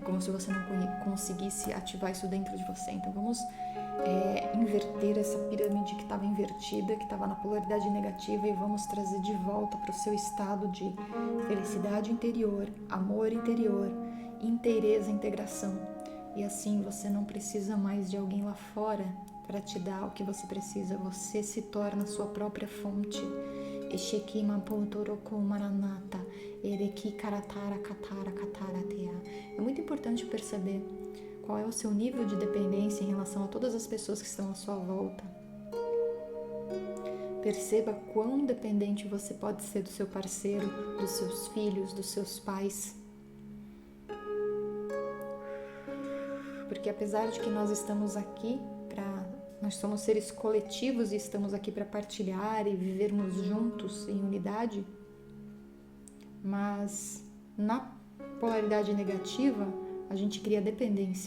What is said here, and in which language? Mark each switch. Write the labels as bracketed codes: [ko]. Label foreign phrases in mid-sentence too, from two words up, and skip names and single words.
[pt] Como se você não conseguisse ativar isso dentro de você. Então vamos inverter essa pirâmide que estava invertida, que estava na polaridade negativa, e vamos trazer de volta para o seu estado de felicidade interior, amor interior, inteireza, integração. E assim você não precisa mais de alguém lá fora para te dar o que você precisa. Você se torna a sua própria fonte. Eshekima pontoroko maranata ereki karatara katara kataratea. É muito importante perceber qual é o seu nível de dependência em relação a todas as pessoas que estão à sua volta. Perceba quão dependente você pode ser do seu parceiro, dos seus filhos, dos seus pais. Porque apesar de que nós estamos aqui nós somos seres coletivos e estamos aqui para partilhar e vivermos juntos em unidade, mas na polaridade negativa a gente cria dependência.